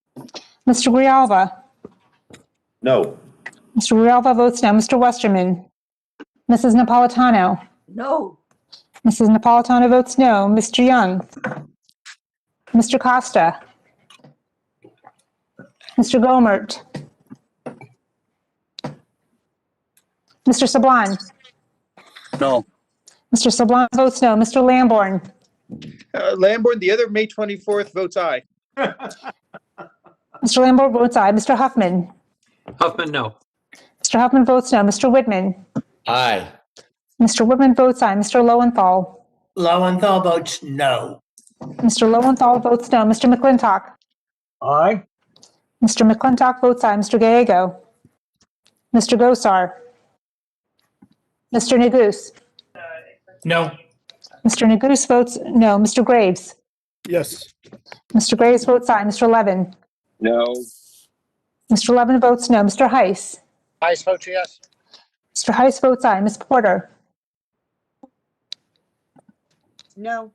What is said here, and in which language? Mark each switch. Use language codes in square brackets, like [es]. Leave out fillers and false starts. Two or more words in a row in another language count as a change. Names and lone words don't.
[en] Mr. Grijalva. No. Mr. Grijalva votes no. Mr. Westerman. Mrs. Napolitano. No. Mrs. Napolitano votes no. Mr. Young. Mr. Costa. Mr. Gomert. Mr. Sablan. No. Mr. Sablan votes no. Mr. Lamborn. Lamborn, the other May 24th votes aye. Mr. Lamborn votes aye. Mr. Huffman. Huffman, no. Mr. Huffman votes no. Mr. Whitman. Aye. Mr. Whitman votes aye. Mr. Lowenthal. Lowenthal votes no. Mr. Lowenthal votes no. Mr. McClintock. Aye. Mr. McClintock votes aye. Mr. Gallego. Mr. Gosar. Mr. Neguse. No. Mr. Neguse votes no. Mr. Graves. Yes. Mr. Graves votes aye. Mr. Levin. No. Mr. Levin votes no. Mr. Heiss. Heiss votes yes. Mr. Heiss votes aye. Ms. Porter. No.